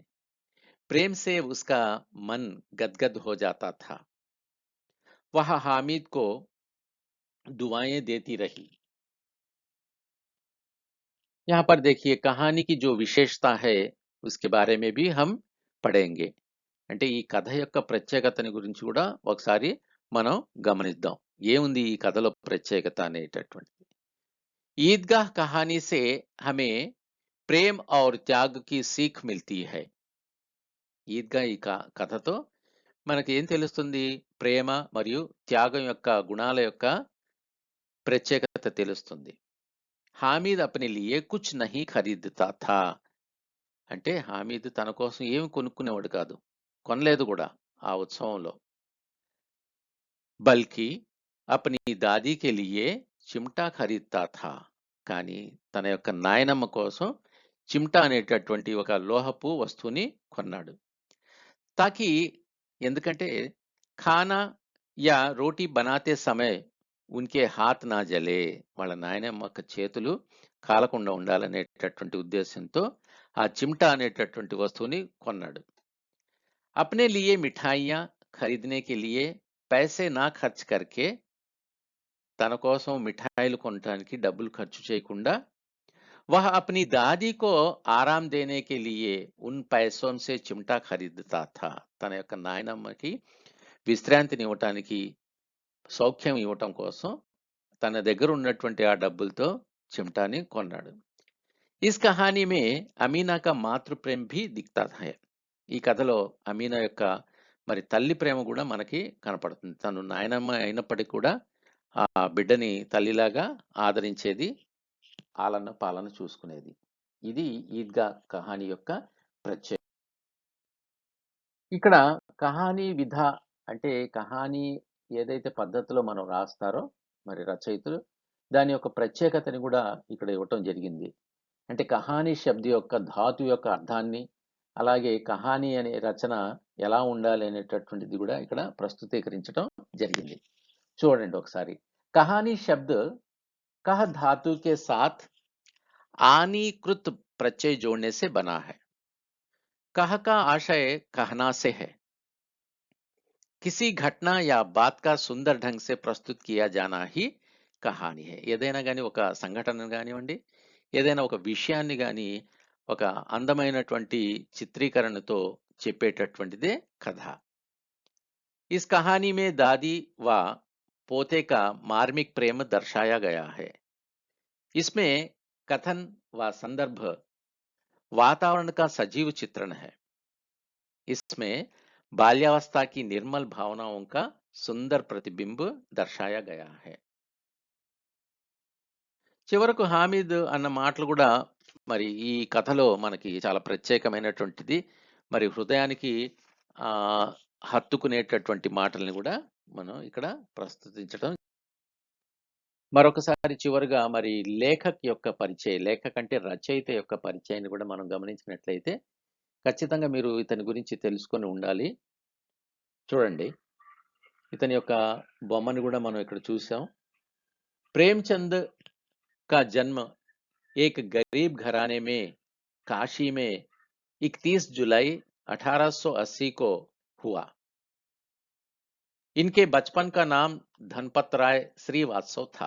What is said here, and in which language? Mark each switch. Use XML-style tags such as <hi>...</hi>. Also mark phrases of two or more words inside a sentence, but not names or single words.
<hi>प्रेम से उसका मन गदगद हो जाता था। वह हामिद को दुआएं देती रही। यहाँ पर देखिए कहानी की जो विशेषता है उसके बारे में भी हम పడేంగే.</hi> <te>అంటే ఈ కథ యొక్క ప్రత్యేకతని గురించి కూడా ఒకసారి మనం గమనిద్దాం. ఏముంది ఈ కథలో ప్రత్యేకత అనేటటువంటిది.</te> <hi>ईदगाह कहानी से हमें प्रेम और त्याग की सीख मिलती है.</hi> <te>ఈద్గా ఈ కథతో మనకి ఏం తెలుస్తుంది? ప్రేమ మరియు త్యాగం యొక్క గుణాల యొక్క ప్రత్యేకత తెలుస్తుంది.</te> <hi>హామీద్ अपने लिए कुछ नहीं खरीदता था.</hi> <te>అంటే హామీద్ తన కోసం ఏమి కొనుక్కునేవాడు కాదు, కొనలేదు కూడా ఆ ఉత్సవంలో.</te> <hi>बल्कि अपनी दादी के लिए चिमटा खरीदता था.</hi> <te>కానీ తన యొక్క నాయనమ్మ కోసం చిమ్టా అనేటటువంటి ఒక లోహపు వస్తువుని కొన్నాడు. తాకి ఎందుకంటే</te> <hi>खाना या रोटी बनाते समय उनके हाथ ना जले,</hi> <te>వాళ్ళ నాయనమ్మ యొక్క చేతులు కాలకుండా ఉండాలనేటటువంటి ఉద్దేశంతో ఆ చిమ్టా అనేటటువంటి వస్తువుని కొన్నాడు.</te> <hi>अपने लिए मिठाइयां खरीदने के लिए पैसे ना खर्च करके,</hi> <te>తన కోసం మిఠాయిలు కొనడానికి డబ్బులు ఖర్చు చేయకుండా,</te> <hi>वह अपनी दादी को आराम देने के लिए उन पैसों से चिमटा खरीदता था.</hi> <te>తన యొక్క నాయనమ్మకి విశ్రాంతిని ఇవ్వటానికి, సౌఖ్యం ఇవ్వటం కోసం తన దగ్గర ఉన్నటువంటి ఆ డబ్బులతో చిమ్టాని కొన్నాడు.</te> <hi>इस कहानी में अमीना का मातृ प्रेम भी दिखता है.</hi> <te>ఈ కథలో అమీనా యొక్క మరి తల్లి ప్రేమ కూడా మనకి కనపడుతుంది. తను నాయనమ్మ అయినప్పటికీ కూడా ఆ బిడ్డని తల్లిలాగా ఆదరించేది, ఆలన పాలన చూసుకునేది. ఇది ఈద్గా కహానీ యొక్క ప్రత్యేకత. ఇక్కడ</te> <hi>कहानी विधा</hi> <te>అంటే కహానీ ఏదైతే పద్ధతిలో మనం రాస్తారో మరి రచయితలు, దాని యొక్క ప్రత్యేకతని కూడా ఇక్కడ ఇవ్వటం జరిగింది. అంటే</te> <hi>कहानी शब्द</hi> <te>యొక్క ధాతు యొక్క అర్థాన్ని, అలాగే కహానీ అనే రచన ఎలా ఉండాలి అనేటటువంటిది కూడా ఇక్కడ ప్రస్తుతీకరించడం జరిగింది. చూడండి ఒకసారి.</te> <hi>कहानी शब्द कह धातु के साथ आनीकृत प्रत्यय जोड़ने से बना है. कह का आशय कहना से है. किसी घटना या बात का सुंदर ढंग से प्रस्तुत किया जाना ही కహానీ है.</hi> <te>ఏదైనా కానీ ఒక సంఘటన కానివ్వండి, ఏదైనా ఒక విషయాన్ని కానీ ఒక అందమైనటువంటి చిత్రీకరణతో చెప్పేటటువంటిదే కథ.</te> <hi>इस कहानी में दादी व पोते का मार्मिक प्रेम दर्शाया गया है. इसमें कथन व संदर्भ वातावरण का सजीव चित्रण है. इसमें बाल्यावस्था की निर्मल भावनाओं का सुंदर प्रतिबिंब दर्शाया गया है.</hi> <te>చివరకు హామీద్ అన్న మాటలు కూడా మరి ఈ కథలో మనకి చాలా ప్రత్యేకమైనటువంటిది. మరి హృదయానికి హత్తుకునేటటువంటి మాటల్ని కూడా మనం ఇక్కడ ప్రస్తుతించడం. మరొకసారి చివరిగా మరి లేఖక్ యొక్క పరిచయం, లేఖక్ అంటే రచయిత యొక్క పరిచయాన్ని కూడా మనం గమనించినట్లయితే ఖచ్చితంగా మీరు ఇతని గురించి తెలుసుకొని ఉండాలి. చూడండి, ఇతని యొక్క బొమ్మను కూడా మనం ఇక్కడ చూసాం.</te> <hi>ప్రేమ్చంద్ का जन्म एक गरीब घराने में काशी में 31 जुलाई 1880 को हुआ. इनके बचपन का नाम धनपत राय श्रीवास्तव था.</hi>